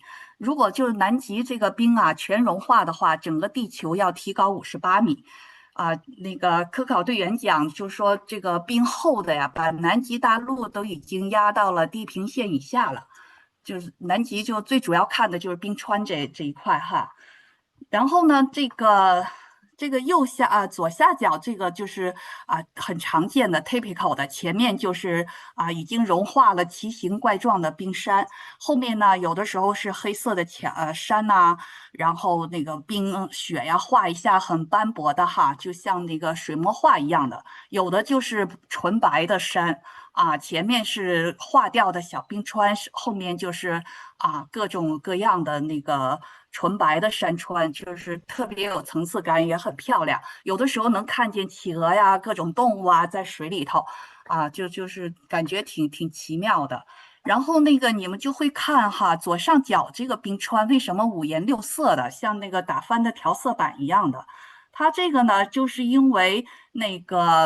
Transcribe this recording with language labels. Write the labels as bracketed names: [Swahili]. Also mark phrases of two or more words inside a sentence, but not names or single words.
[Chinese] 如果就是南極這個冰全融化的話，整個地球要提高58米那個科考隊員講，就說這個冰厚的把南極大陸都已經壓到了地平線以下了。就是南極就最主要看的就是冰川這一塊然後呢，這個左下角這個就是很常見的 typical 的，前面就是已經融化了奇形怪狀的冰山，後面呢有的時候是黑色的山然後那個冰雪畫一下很斑駁的就像那個水墨畫一樣的，有的就是純白的山前面是化掉的小冰川，後面就是各種各樣的那个纯白的山川，就是特別有層次感，也很漂亮。有的時候能看見企鵝呀，各種動物在水裡頭就是感覺挺奇妙的。然後那個你們就會看左上角這個冰川為什麼5顏6色的，像那個打翻的調色板一樣的？它這個呢，就是因為那個。